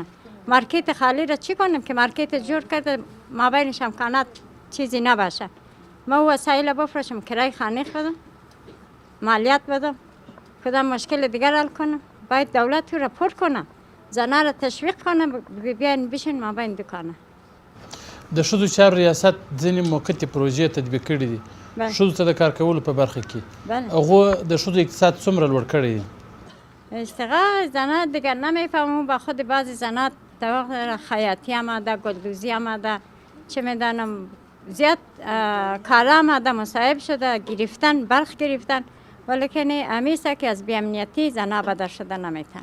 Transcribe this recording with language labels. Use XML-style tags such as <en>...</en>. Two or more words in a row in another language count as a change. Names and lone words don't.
<fa>مارکت خالی را چی کنم که مارکت جور کرده ما بینش امکانات چیزی نباشه. ما وسایل بفروشم، کرای خانه خودم، مالیات بدم، کدام مشکل دیگر حل کنم. باید دولت را پر کنه، زنها را تشویق کنه، بیاین بشین ما بین دکانه.</fa> <ps>د ښځو چارو ریاست ځینې موقتې پروژې تطبیق کړي دي ښځو ته د کار کولو په برخه کې. هغو د ښځو اقتصاد څومره لوړ کړی دی؟</ps> <fa>اشتغال زنها دیگر نمیفهمم، با خود بعضی زنها طبق خیاطی آمده، گلدوزی آمده، چه میدانم زیاد کارا آمده، مصاحب شده، گرفتن، برخ گرفتن، ولیکن همیشه که از بی‌امنیتی زنها بدر شده نمیتن.</fa>